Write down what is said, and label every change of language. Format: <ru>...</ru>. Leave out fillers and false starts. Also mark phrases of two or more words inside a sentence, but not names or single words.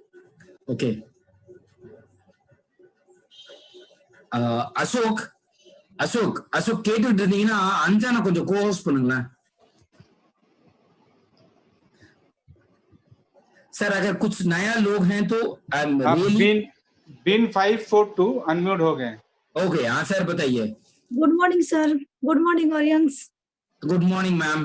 <hi>ओके, अशोक,</hi> <ta>அசோக் கேட்டுட்டு இருந்தீங்கன்னா அஞ்சான கொஞ்சம் கோஹோஸ்ட் பண்ணுங்களேன் सर।</ta> <hi>अगर कुछ नया लोग हैं तो बिन 542 अनम्यूट हो गए। ओके, हाँ सर बताइए।</hi> <en>Good morning sir. Good morning audience. Good morning ma'am.</en>